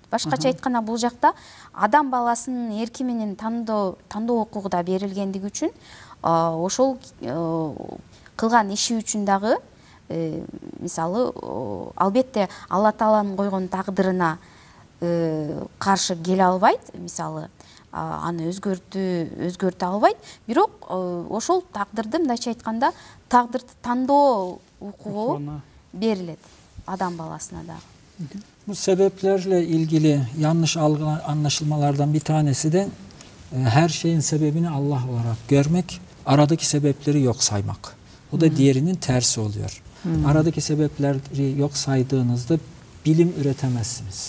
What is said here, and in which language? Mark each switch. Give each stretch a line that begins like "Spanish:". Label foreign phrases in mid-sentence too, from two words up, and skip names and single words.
Kyrgyz: Башкача айтканда, бул жакта адам баласынын эрки менен тандоо укугу да берилгендиги үчүн ошол кылган иши үчүн дагы мисалы албетте Алла Тааланын койгон тагдырына каршы келе албайт, мисалы аны өзгөртө албайт, бирок ошол тагдырды мындайча айтканда тагдырды тандоо укугу берилет адам баласына дагы.
Turkish: Bu sebeplerle ilgili yanlış anlaşılmalardan bir tanesi de her şeyin sebebini Allah olarak görmek, aradaki sebepleri yok saymak. Bu da diğerinin tersi oluyor. Aradaki sebepleri yok saydığınızda bilim üretemezsiniz.